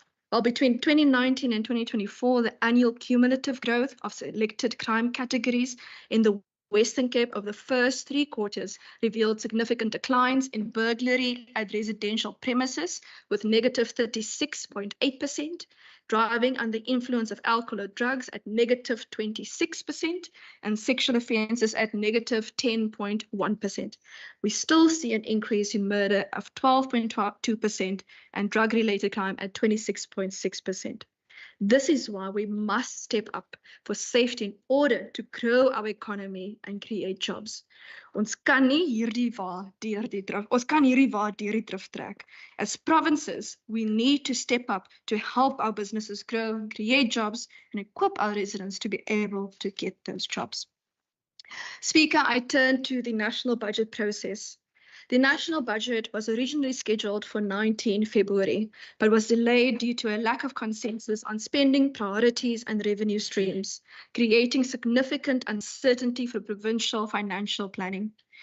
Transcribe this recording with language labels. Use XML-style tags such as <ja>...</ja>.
<en>While between 2019 and 2024, the annual cumulative growth of selected crime categories in the Western Cape of the first 3 quarters revealed significant declines in burglary at residential premises with negative 36.8%, driving under the influence of alcohol or drugs at negative 26%, and sexual offences at negative 10.1%. We still see an increase in murder of 12.2% and drug-related crime at 26.6%. This is why we must step up for safety in order to grow our economy and create jobs.</en> <af>Ons kan hierdie wa deur die drif trek.</af> <en>As provinces, we need to step up to help our businesses grow, create jobs, and equip our residents to be able to get those jobs. Speaker, I turn to the national budget process. The national budget was originally scheduled for 19 February, but was delayed due to a lack of consensus on spending priorities and revenue streams, creating significant uncertainty for provincial financial planning.</en>